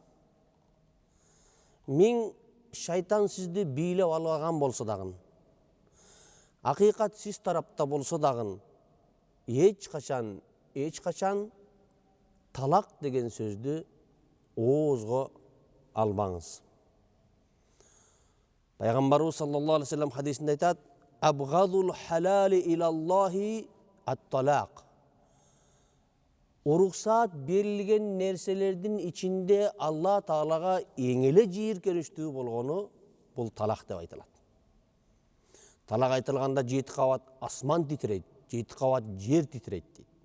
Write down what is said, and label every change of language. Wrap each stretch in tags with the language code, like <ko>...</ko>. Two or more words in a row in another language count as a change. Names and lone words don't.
<ky>1000 шайтан сизди бийлеп алган болсо дагы, акыйкат сиз тарапта болсо дагы, эч качан талак деген сөздү оозго албаңыз. Пайгамбарыбыз</ky> <ar>صلى الله عليه وسلم</ar> <ky>хадисинде айтат:</ky> <ar>"أبغض الحلال إلى الله الطلاق."</ar> <ky>Уруксаат берилген нерселердин ичинде Алла Таалага эң эле жийиркеничтүү болгону бул талак деп айтылат. Талак айтылганда 7 кабат асман титрейт, 7 кабат жер титрейт дейт.</ky>